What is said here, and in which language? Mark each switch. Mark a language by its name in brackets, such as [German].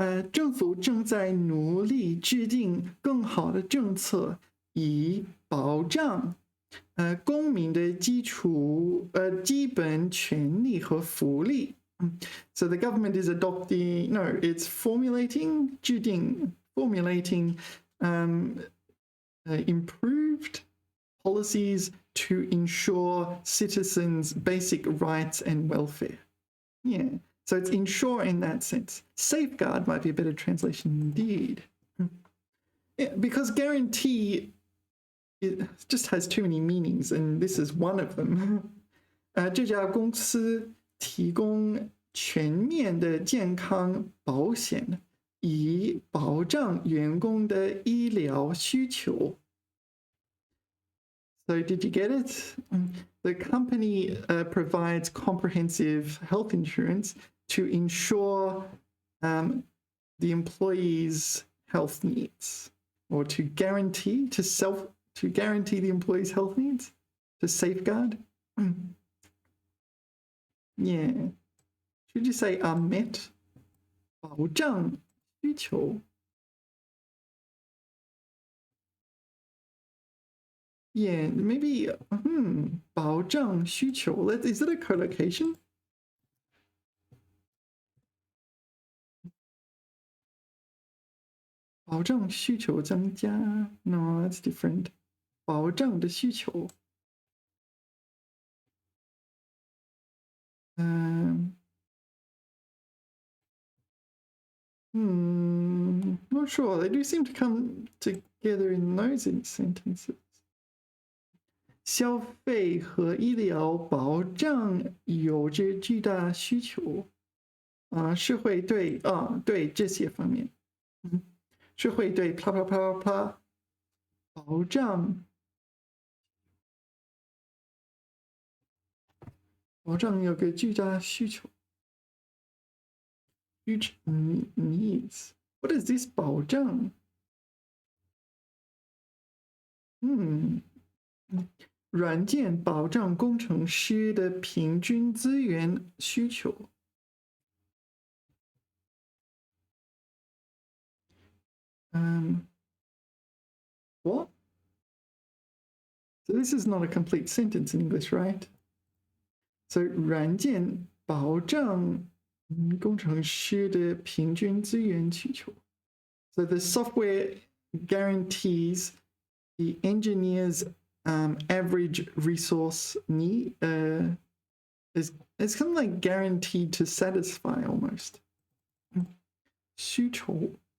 [Chinese] 政府正在努力制定更好的政策，以保障公民的基本权利和福利。 [English] So the government is adopting, no, it's formulating, 制定 formulating improved policies to ensure citizens' basic rights and welfare. Yeah. So it's ensure in that sense. Safeguard might be a better translation indeed. Yeah, because guarantee, it just has too many meanings, and this is one of them. [Chinese] 这家公司提供全面的健康保险，以保障员工的医疗需求。 [English] So did you get it? The company provides comprehensive health insurance to ensure the employee's health needs, or to guarantee the employee's health needs, to safeguard. Yeah. Should you say are met? [Chinese] 保障需求. [English] Yeah, maybe [Chinese] 保障需求. [English] Is it a collocation? [Chinese] 保障需求增加. [English] No, that's different. [Chinese] 保障的需求. [English] Not sure. They do seem to come together in those sentences. [Chinese] 消费和医疗保障有着巨大需求，是会对对这些方面，是会对啪啪啪啪啪保障有个巨大需求。 [English] Huge needs. What is this 保障？ [Chinese] 软件保障工程师的平均资源需求。 [English] What? So this is not a complete sentence in English, right? [Chinese] So 软件保障工程师的平均资源需求。 [English] So the software guarantees the engineer's average resource need. It's kind of like guaranteed to satisfy almost. [Chinese] 需求.